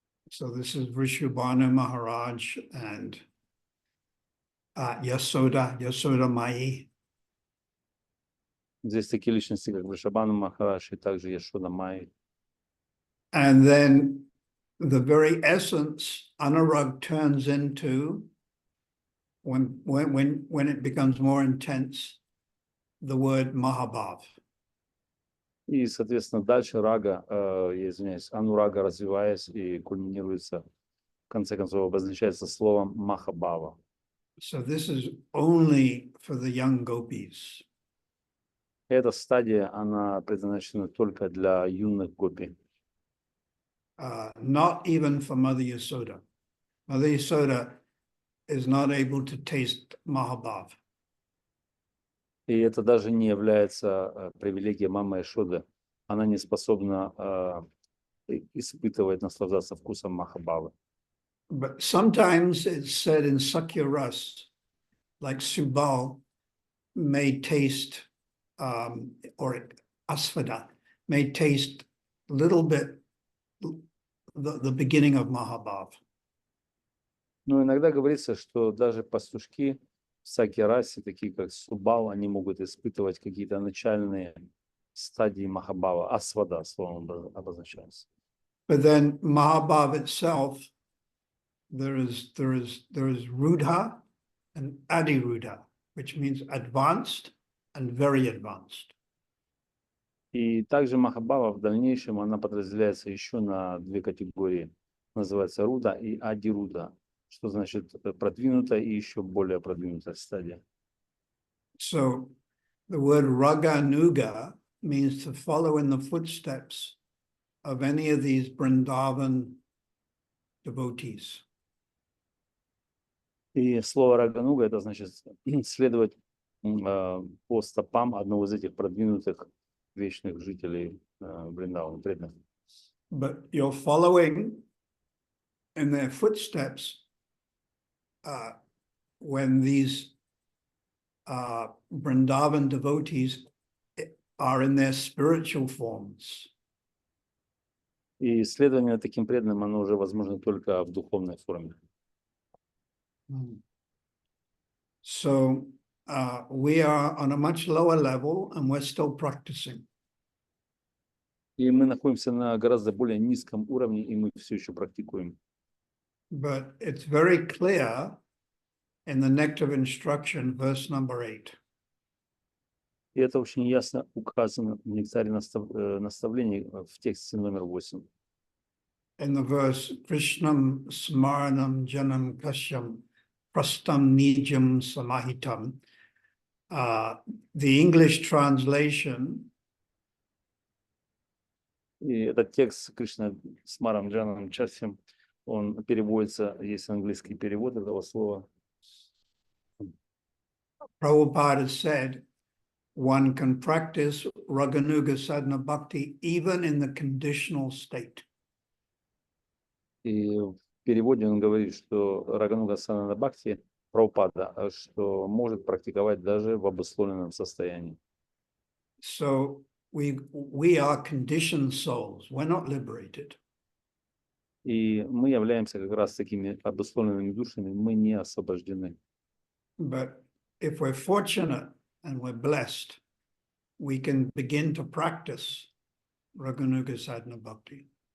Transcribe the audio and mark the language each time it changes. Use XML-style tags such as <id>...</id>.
<en>So this is Vrishabhanu Maharaj and Yasoda Mai.</en> <ru>Здесь такие личности, как Вришабхану Махарадж и также Яшода Майи.</ru> <en>And then the very essence, anurag turns into, when it becomes more intense, the word Mahabhav.</en> <ru>И, соответственно, дальше рага, я извиняюсь, анурага, развиваясь и кульминируется, в конце концов, обозначается словом Махабхава.</ru> <en>So this is only for the young gopis.</en> <ru>Эта стадия, она предназначена только для юных гопи.</ru> <en>Not even for Mother Yasoda. Mother Yasoda is not able to taste Mahabhav.</en> <ru>И это даже не является привилегией мамы Яшоды. Она не способна испытывать, наслаждаться вкусом Махабхавы.</ru> <en>But sometimes it's said in Sakya Ras, like Subal may taste, or Asvada may taste a little bit the beginning of Mahabhav.</en> <ru>Но иногда говорится, что даже пастушки в Саки-расе, такие как Субал, они могут испытывать какие-то начальные стадии Махабхава, асвада, словом обозначается.</ru> <en>But then Mahabhav itself, there is Rudha and Adirudha, which means advanced and very advanced.</en> <ru>И также Махабхава в дальнейшем, она подразделяется еще на две категории. Называется Руда и Адируда, что значит продвинутая и еще более продвинутая стадия.</ru> <en>So the word Raganuga means to follow in the footsteps of any of these Vrindavan devotees.</en> <ru>И слово Рагануга, это значит следовать по стопам одного из этих продвинутых вечных жителей Вриндавана, преданных.</ru> <en>But you're following in their footsteps when these Vrindavan devotees are in their spiritual forms.</en> <ru>И следование таким преданным, оно уже возможно только в духовной форме.</ru> <en>So we are on a much lower level and we're still practicing.</en> <ru>И мы находимся на гораздо более низком уровне, и мы все еще практикуем.</ru> <en>But it's very clear in the Nectar of Instruction, verse number 8.</en> <ru>И это очень ясно указано в нектаре наставлений в тексте номер 8.</ru> <en>in the verse</en> <sa>Krishnam Smaranam Janam Kashyam Prastam Nijam Samahitam.</sa> <en>The English translation</en> <ru>И этот текст Кришна с Марам Джаном Часим, он переводится, есть английский перевод этого слова.</ru> <en>Prabhupada said, one can practice Raganuga Sadhana Bhakti even in the conditional state.</en> <ru>И в переводе он говорит, что Рагануга Садхана Бхакти Прабхупада, что может практиковать даже в обусловленном состоянии.</ru> <en>So we are conditioned souls. We're not liberated.</en> <ru>И мы являемся как раз такими обусловленными душами, мы не освобождены.</ru> <en>But if we're fortunate and we're blessed, we can begin to practice Raganuga Sadhana Bhakti.</en>